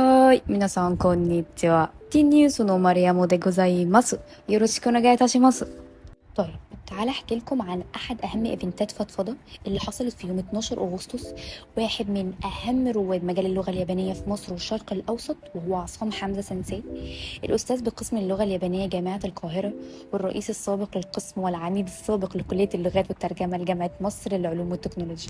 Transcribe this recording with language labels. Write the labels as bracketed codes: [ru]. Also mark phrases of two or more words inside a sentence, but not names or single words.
[ja] はーい、皆さんこんにちは。ティニュースのマリアモでございます。よろしくお願いいたします。 [ar] طيب، تعال احكي لكم عن احد اهم ايفنتات فضفضة اللي حصلت في يوم 12 اغسطس. واحد من اهم رواد مجال اللغة اليابانية في مصر والشرق الاوسط وهو عصام حمزة سensei، الاستاذ بقسم اللغة اليابانية جامعة القاهرة، والرئيس السابق للقسم والعميد السابق لكلية اللغات والترجمة لجامعة مصر للعلوم والتكنولوجيا.